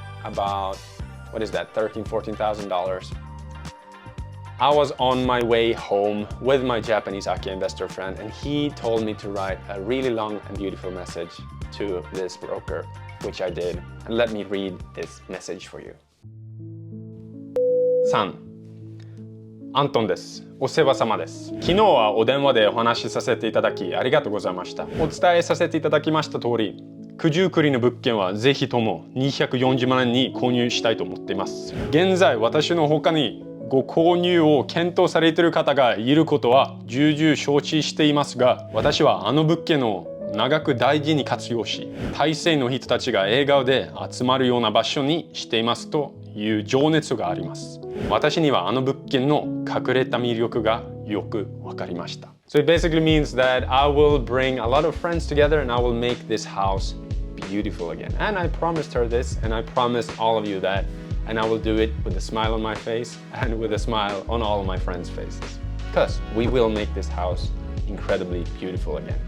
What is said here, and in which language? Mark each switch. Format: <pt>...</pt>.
<en>About, what is that, $13,000, $14,000. I was on my way home with my Japanese Akiya investor friend, and he told me to write a really long and beautiful message to this broker, which I did. And let me read this message for you. San,</en> <ja>アントンです。お世話様です。昨日はお電話でお話しさせていただきありがとうございました。お伝えさせていただきました通り、九十九里の物件はぜひとも240万円に購入したいと思っています。現在私の他にご購入を検討されている方がいることは重々承知していますが、私はあの物件を長く大事に活用し、大勢の人たちが笑顔で集まるような場所にしていますという情熱があります。私にはあの物件の隠れた魅力がよくわかりました。</ja> <en>So it basically means that I will bring a lot of friends together and I will make this house beautiful again. And I promised her this, and I promised all of you that, and I will do it with a smile on my face and with a smile on all of my friends' faces. Because we will make this house incredibly beautiful again.</en>